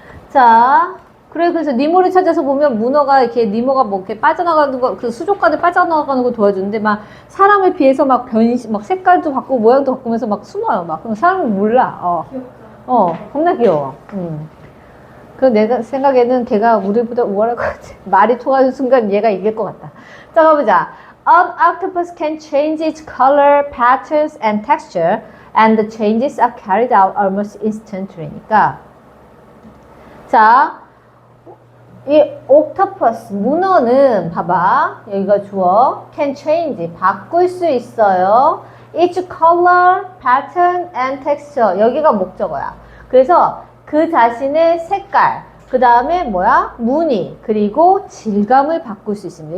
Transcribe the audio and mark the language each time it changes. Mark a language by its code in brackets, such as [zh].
[ko] 자, 그래서 니모를 찾아서 보면 문어가 니모가 이렇게 빠져나가는 거, 그 수족관에 빠져나가는 거 도와주는데 사람을 피해서 변신, 색깔도 바꾸고 모양도 바꾸면서 숨어요. 그럼 사람은 몰라. 겁나 귀여워. 그 내가 생각에는 걔가 우리보다 우월할 것 같아. 말이 통하는 순간 얘가 이길 것 같다. 자, 가보자. [en] An octopus can change its color, patterns, and texture, and the changes are carried out almost instantly니까. [ko] 자, 이 octopus, 문어는 봐봐. 여기가 주어. [en] can change, [ko] 바꿀 수 있어요. [en] its color, pattern, and texture. [ko] 여기가 목적어야. 그래서 그 자신의 색깔, 그 다음에 무늬, 그리고 질감을 바꿀 수 있습니다.